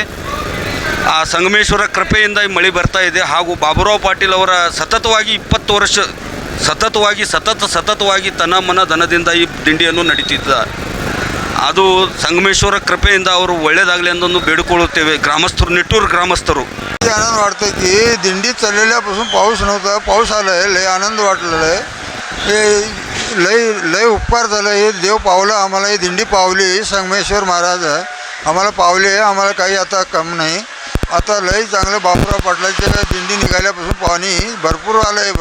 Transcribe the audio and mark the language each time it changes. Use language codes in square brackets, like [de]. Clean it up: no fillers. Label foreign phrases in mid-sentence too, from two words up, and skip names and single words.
[kn] ಆ ಸಂಗಮೇಶ್ವರ ಕೃಪೆಯಿಂದ ಈ ಮಳೆ ಬರ್ತಾ ಇದೆ. ಹಾಗೂ ಬಾಬುರಾವ್ ಪಾಟೀಲ್ ಅವರ ಸತತವಾಗಿ 20 ವರ್ಷ ಸತತವಾಗಿ ತನ್ನ ಮನ ಧನದಿಂದ ಈ ದಿಂಡಿಯನ್ನು ನಡೀತಿದ್ದ. ಅದು ಸಂಗಮೇಶ್ವರ ಕೃಪೆಯಿಂದ ಅವರು ಒಳ್ಳೇದಾಗಲಿ ಅಂತಂದು ಬೇಡಿಕೊಳ್ಳುತ್ತೇವೆ ग्रामस्थರು, निಟ್ಟूर ग्रामस्थರು. [mr] आनंद वाटतं की दिंडी चाललेल्यापासून पाऊस नव्हता, पाऊस आला आहे, लय आनंद वाटलेला आहे. हे लय उपकार झालं, हे देव पावलं आम्हाला. ही दिंडी पावली, संगमेश्वर महाराज आम्हाला पावले. आम्हाला काही आता कम नाही. आता लय चांगलं बाबुराव पाटलाच्या दिंडी निघाल्यापासून पाणी भरपूर आलं आहे.